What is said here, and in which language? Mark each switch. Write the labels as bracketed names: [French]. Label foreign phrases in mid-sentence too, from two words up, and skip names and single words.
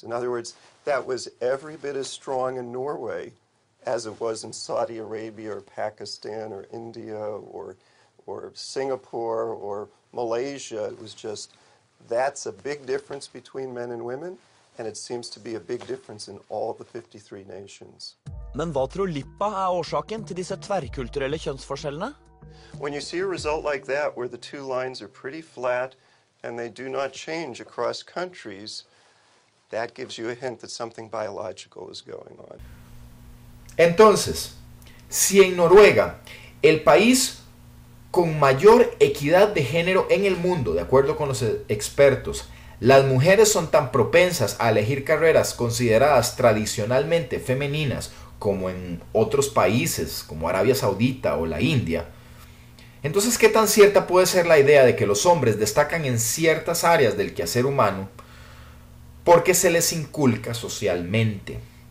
[English] In other words, that was every bit as strong in Norway as it was in Saudi Arabia or Pakistan or India or Singapore or Malaysia. It was just, that's a big difference between men and women, and it seems to be a big difference in all the 53 nations. [Norwegian] Men hva tror Lippa årsaken til disse tverrkulturelle kjønnsforskjellene? [English] When you see a result like that, where the two lines are pretty flat and they do not change across countries, that gives you a hint that something biological is going on. [Spanish] Entonces, si en Noruega, el país con mayor equidad de género en el mundo, de acuerdo con los expertos, las mujeres son tan propensas a elegir carreras consideradas tradicionalmente femeninas como en otros países como Arabia Saudita o la India, entonces, ¿qué tan cierta puede ser la idea de que los hombres destacan en ciertas áreas del quehacer humano porque se les inculca socialmente?